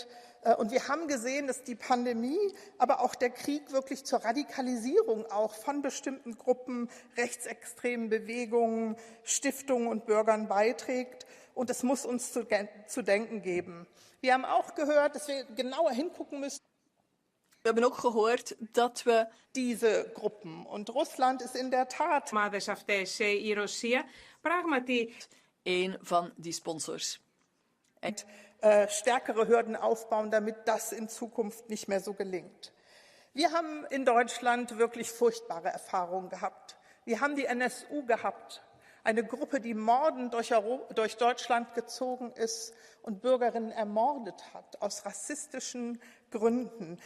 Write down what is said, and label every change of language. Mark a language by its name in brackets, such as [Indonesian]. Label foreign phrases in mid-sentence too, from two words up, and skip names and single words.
[German] Und wir haben gesehen, dass die Pandemie, aber auch der Krieg wirklich zur Radikalisierung auch von bestimmten Gruppen, rechtsextremen Bewegungen, Stiftungen und Bürgern beiträgt. Und es muss uns zu denken geben. Wir haben auch gehört, dass wir genauer hingucken müssen. [Dutch] We hebben ook gehoord dat we [German] diese Gruppen und Russland ist in der Tat [Dutch] een van die sponsors. [German] Stärkere Hürden aufbauen, damit das in Zukunft nicht mehr so gelingt. Wir haben in Deutschland wirklich furchtbare Erfahrungen gehabt. Wir haben die NSU gehabt, eine Gruppe, die mordend durch Deutschland gezogen ist und Bürgerinnen ermordet hat, aus rassistischen Gründen.